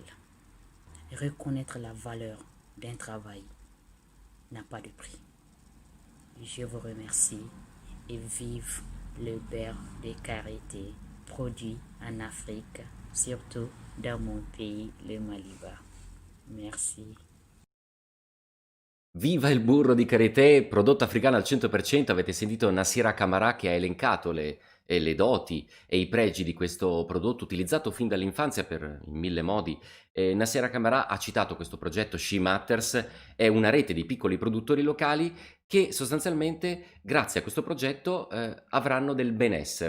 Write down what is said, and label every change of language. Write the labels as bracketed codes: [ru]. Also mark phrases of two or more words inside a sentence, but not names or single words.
[fr] Reconnaître la valeur d'un travail n'a pas de prix. Je vous remercie et vive le beurre de karité produit en Afrique, surtout dans mon pays, le Maliba. Merci. [it] Viva il burro di karité, prodotto africano al 100%, avete sentito Nassira Camara che ha elencato le doti e i pregi di questo prodotto utilizzato fin dall'infanzia in 1000 modi. Nassira Camara ha citato questo progetto Shea Matters, è una rete di piccoli produttori locali che sostanzialmente grazie a questo progetto avranno del benessere.